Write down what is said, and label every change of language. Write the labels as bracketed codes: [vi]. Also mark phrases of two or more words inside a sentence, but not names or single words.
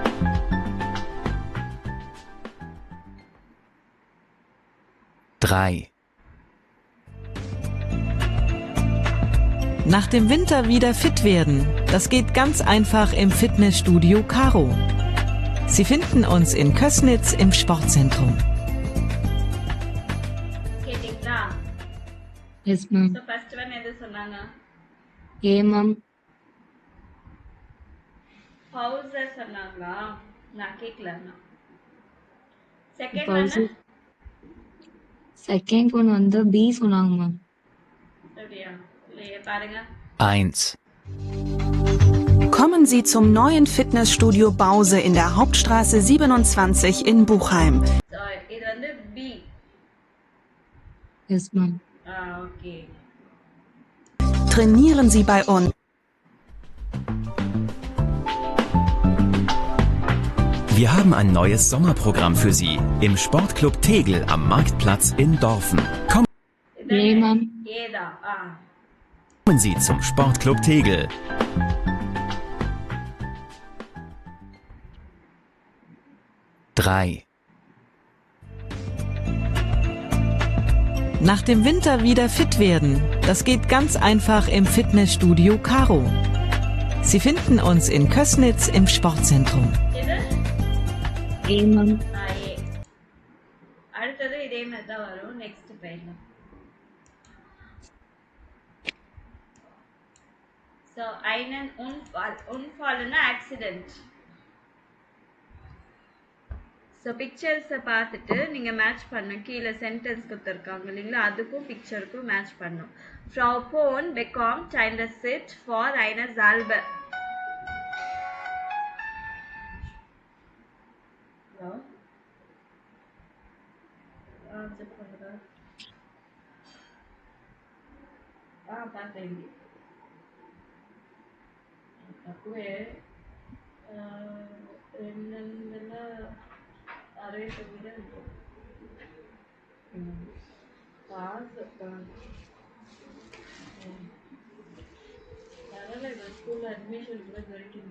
[de] 3. Nach dem Winter wieder fit werden. Das geht ganz einfach im Fitnessstudio Caro. Sie finden uns in Kößnitz im Sportzentrum. [ta] கேட்டிங்களா? [en] Yes, ma'am. [ta] ஸோ [en] first one [ta] எது சொன்னாங்க? [en] A, ma'am. [ta] பவுசர் சொன்னாங்களா? நான் கேட்கலண்ணா. செகண்ட் [de] Pause. [en] ஒன் second one [ta] வந்து பி சொன்னாங்க மேம். சரியா? இல்லையே பாருங்க. [de] 1. Kommen Sie zum neuen Fitnessstudio Bause in der Hauptstraße 27 in Buchheim. [ta] ஸோ இது வந்து பி. [en] Yes, ma'am. [ta] ஓகே. [de] Trainieren Sie bei uns. Wir haben ein neues Sommerprogramm für Sie im Sportclub Tegel am Marktplatz in Dorfen. [en] A, ma'am. [ta] ஏதா? [de] Kommen Sie zum Sportclub Tegel. 3. Nach dem Winter wieder fit werden. Das geht ganz einfach im Fitnessstudio Caro. Sie finden uns in Kößnitz im Sportzentrum. [ta] இது [en] A, ma'am. [ta] ஏ. அடுத்தது இதே மாதிரி தான் வரும். நெக்ஸ்ட் போயிடலாம். [de] ஸோ einen Unfall. [ta] Unfallனா ஆக்சிடென்ட். ஸோ பிக்சர்ஸை பார்த்துட்டு நீங்கள் மேட்ச் பண்ணணும். கீழே சென்டென்ஸ் கொடுத்துருக்காங்க இல்லைங்களா, அதுக்கும் பிக்சருக்கும் மேட்ச் பண்ணணும். [de] Frau Pohn bekommt ein Rezept für eine Salbe. [en] Hello? [ta] செக் பண்ணுறேன். பார்த்தேன். [te] తక్కువే 269 పాస్ పర్వాలేదు, స్కూల్లో అడ్మిషన్ కూడా దొరికింది.